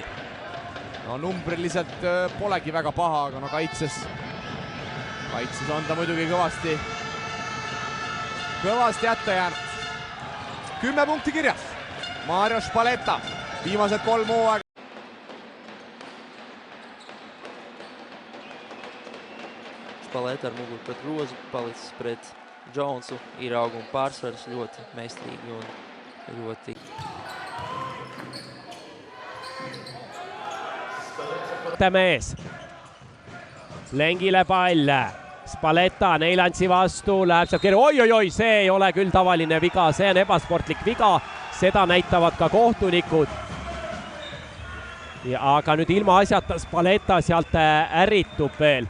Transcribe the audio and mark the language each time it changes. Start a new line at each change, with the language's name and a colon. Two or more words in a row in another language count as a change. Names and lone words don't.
Estonian: No numbriliselt polegi väga paha, aga no kaitses on ta muidugi kõvasti jätta jäänud. 10 punkti kirjas. Mario Spaletta, viimased 3 hooaega.
Latvian: Spaletta ar muguru pret grozu, palicis pret Jonesu, ir auguma pārsvars ļoti meistarīgi un ļoti.
Estonian: mees. Lengile pall. Spaletta Neilantsi vastu, läheb sealt kirja. Oi, see ei ole küll tavaline viga, see on ebasportlik viga. Seda näitavad ka kohtunikud. Aga nüüd ilma asjata Spaletta sealt ärritub veel.